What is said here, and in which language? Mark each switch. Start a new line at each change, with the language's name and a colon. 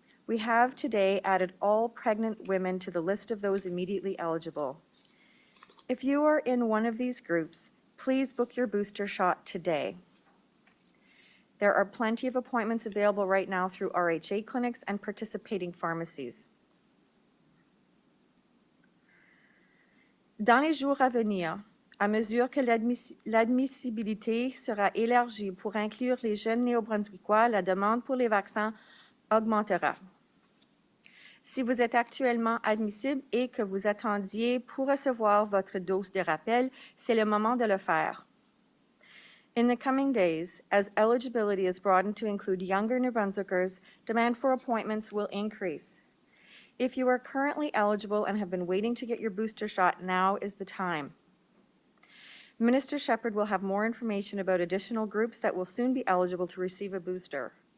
English: We have today added all pregnant women to the list of those immediately eligible. If you are in one of these groups, please book your booster shot today. There are plenty of appointments available right now through RHA clinics and participating pharmacies.
French: Dans les jours à venir, à mesure que l'admissibilité sera élargie pour inclure les jeunes néo-brunswickois, la demande pour les vaccins augmentera. Si vous êtes actuellement admissible et que vous attendiez pour recevoir votre dose de rappel, c'est le moment de le faire.
English: In the coming days, as eligibility is broadened to include younger New Brunswickers, demand for appointments will increase. If you are currently eligible and have been waiting to get your booster shot, now is the time. Minister Shephard will have more information about additional groups that will soon be eligible to receive a booster.